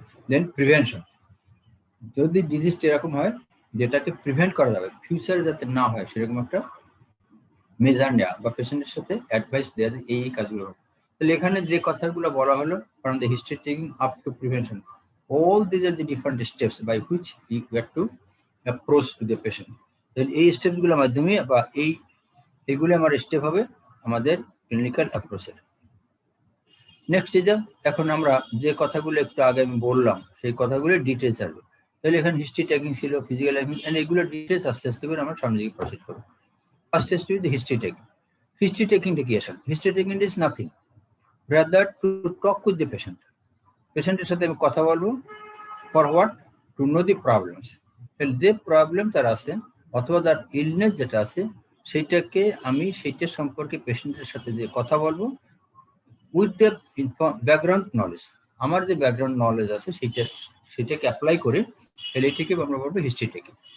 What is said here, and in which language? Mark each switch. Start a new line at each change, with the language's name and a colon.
Bangla: দেন prevention, যদি ডিজিজটা এরকম হয় যেটাকে প্রিভেন্ট করা যাবে, ফিউচারে যাতে না হয় সেরকম একটা মেজার নেওয়া বা পেশেন্টের সাথে অ্যাডভাইস দেওয়া যে এই কাজগুলো হবে। তাহলে এখানে যে কথাগুলো বলা হলো
English: From the history taking up to prevention, all these are the different steps by which you have to approach to the patient.
Bangla: তাহলে এই স্টেপগুলোর মাধ্যমে বা এইগুলো আমার স্টেপ হবে আমাদের ক্লিনিক্যাল অ্যাপ্রোচের। নেক্সট যে এখন আমরা যে কথাগুলো একটু আগে আমি বললাম সেই কথাগুলো ডিটেলস আসবে। তাহলে এখানে হিস্ট্রি টেকিং ছিল, ফিজিক্যাল এন্ড এগুলো ডিটেলস আস্তে আস্তে করে আমরা সামনে দিকে প্রসিড করবো।
English: First has to be the history taking.
Bangla: History taking কি আসলে?
English: History taking is nothing rather to talk with the patient.
Bangla: পেশেন্টের সাথে আমি কথা বলবো
English: for what? To know the problems.
Bangla: যে প্রবলেম তার আছে অথবা তার ইলনেস যেটা আছে সেইটাকে আমি সেইটা সম্পর্কে পেশেন্টের সাথে যে কথা বলবো
English: With the background knowledge.
Bangla: আমার যে ব্যাকগ্রাউন্ড নলেজ আছে সেটাকে অ্যাপ্লাই করে তাহলে এটাকে আমরা বলবো হিস্ট্রি টেকিং।